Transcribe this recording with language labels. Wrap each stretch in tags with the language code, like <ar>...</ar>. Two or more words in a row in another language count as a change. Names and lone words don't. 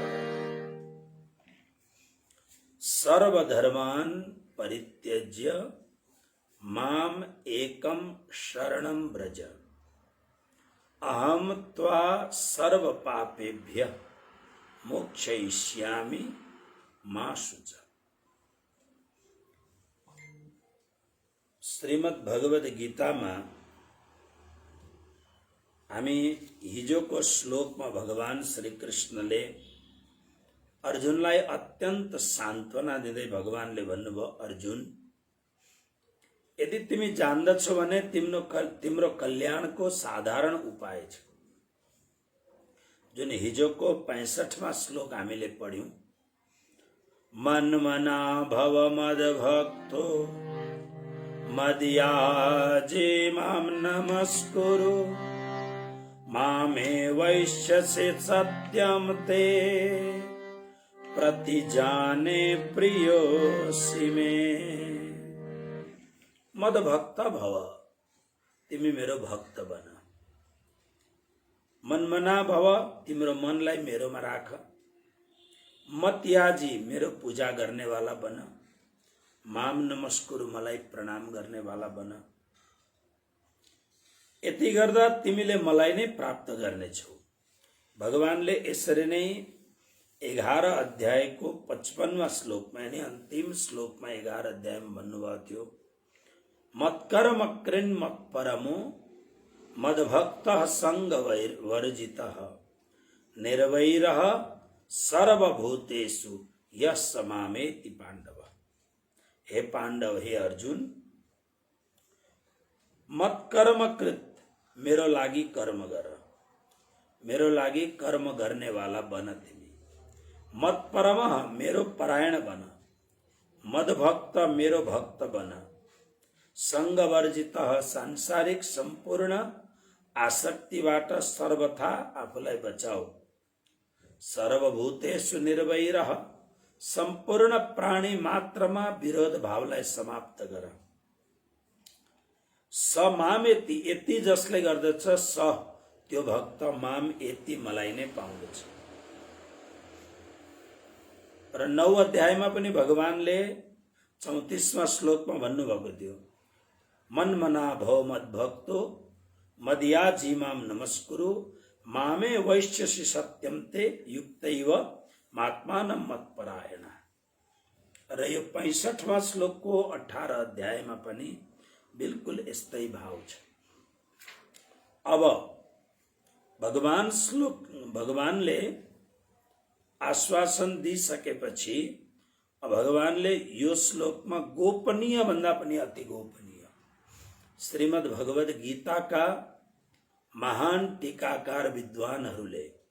<sa>सर्वधर्मान् परित्यज्य माम एकं शरणं व्रज अहं त्वा सर्वपापेभ्यः मोक्षयिष्यामि मा शुचः।</sa> <ne>श्रीमद् भगवद गीता में हामी हिजोको श्लोकमा भगवान श्री कृष्णले अर्जुनलाई अत्यन्त सान्त्वना दिँदै भगवानले भन्नुभयो, अर्जुन यदि तिमी जान्दछौ भने तिम्रो कल्याणको साधारण उपाय छ। जुन हिजोको 65वां श्लोक हामीले पढ्यौं,</ne> <sa>मन्मना भव मद्भक्तो मद्याजी मां नमस्कुरु मामे वैश्यसे सत्यं ते प्रतिजाने प्रियोऽसि मे। मद्भक्त भव,</sa> <ne>तिमी मेरो भक्त बन।</ne> <sa>मनमना भव,</sa> <ne>तिम्रो मनलाई मेरोमा राख। मत्याजी, मेरो पूजा गर्नेवाला बन।</ne> <sa>माम नमस्कुरु,</sa> <ne>मलाई प्रणाम गर्नेवाला बन। यति गर्दा तिमीले मलाई नै प्राप्त गर्नेछौ। भगवानले यसरी नै 11 अध्यायको 55वां श्लोकमा यानी अन्तिम श्लोकमा 11 अध्यायमा भन्नुभएको थियो,</ne> <sa>मत्कर्म कृन् मत्परमो मद्भक्तः सङ्गवर्जितः निर्वैरः सर्वभूतेषु यः स मामेति पाण्डव। हे पाण्डव, हे अर्जुन,</sa> <ne>मत कर्म कृत, मेरो लागि कर्म गर, मेरो लागि कर्म गर्ने वाला बन तिमी।</ne> <sa>मत परम,</sa> <ne>मेरो परायण बन।</ne> <sa>मद भक्त,</sa> <ne>मेरो भक्त बन।</ne> <sa>संग वर्जित,</sa> <ne>सांसारिक संपूर्ण आसक्तिबाट सर्वथा आफूलाई बचाऊ।</ne> <sa>सर्वभूतेषु निर्वैरः,</sa> <ne>संपूर्ण प्राणी मात्रमा विरोध भावलाई समाप्त गर।</ne> <sa>स मामेति,</sa> <ne>यति जसले गर्दछ स त्यो भक्त माम यति मलाई नै पाउँदछ। र 9 अध्यायमा पनि भगवानले 34वां श्लोकमा भन्नुभएको थियो,</ne> <sa>मन्मना भव मद्भक्तो मद्याजी माम नमस्कुरु मामे वैश्यसि सत्यं ते युक्तैव मात्मानं मत्परायण।</sa> <ne>र यो 65वां श्लोकको 18 अध्यायमा पनि बिल्कुल यस्तै भाव छ। अब भगवानले आश्वासन दिइसकेपछि भगवानले यो श्लोकमा गोपनीय भन्दा पनि अति गोपनीय श्रीमद् भगवद गीताका महान टीकाकार विद्वानहरूले</ne>